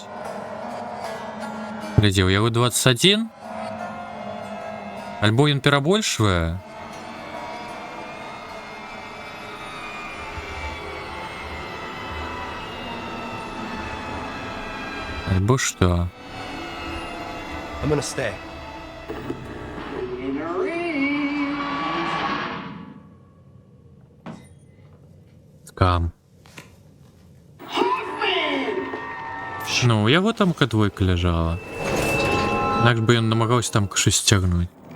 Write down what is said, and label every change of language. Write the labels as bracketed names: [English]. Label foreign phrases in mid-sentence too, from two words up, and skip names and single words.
[Belarusian] Глядзі, у яго 21? Альбо ён перабольшвае? Альбо што? [English] I'm gonna stay. [Belarusian] Скам. Ну, у яго там двойка ляжала. Інакш бы ён намагаўся там щось сцягнуць.